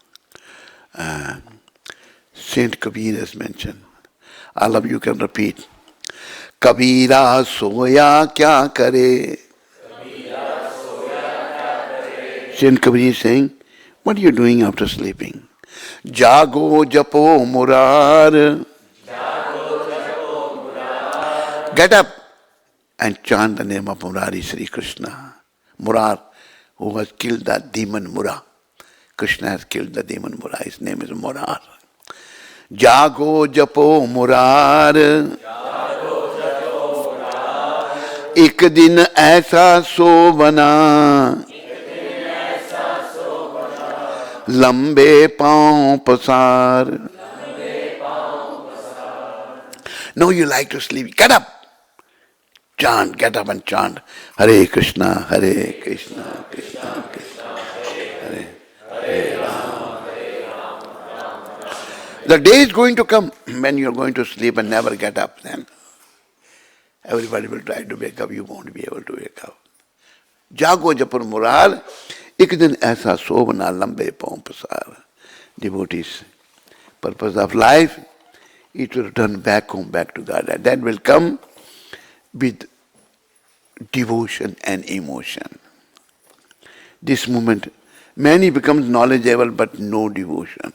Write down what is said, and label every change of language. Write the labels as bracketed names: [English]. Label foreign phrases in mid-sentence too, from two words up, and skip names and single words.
[English] Saint Kabir has mentioned. All of you can repeat. [Hindi] कबीरा सोया क्या करे? [English] Saint Kabir is saying, what are you doing after sleeping? [Hindi] जागो जपो मुरार. [English] Get up and chant the name of Murari Sri Krishna. Murar, who has killed the demon Mura. Krishna has killed the demon Mura. His name is Murar. [Hindi] जागो जपो मुरार. एक दिन ऐसा सो बना, लंबे पांव पसार. [English] No, you like to sleep. Get up. Chant, get up and chant. [Sanskrit] Hare Krishna, Krishna Krishna, Hare Rama. [English] The day is going to come when you are going to sleep and never get up then. Everybody will try to wake up, you won't be able to wake up. [Hindi] जागो जपुर मुरार, एक दिन ऐसा सोबना लंबे पांव पसार. [English] Devotees, purpose of life is to return back home, back to God. And that will come with devotion and emotion. This moment, many becomes knowledgeable but no devotion.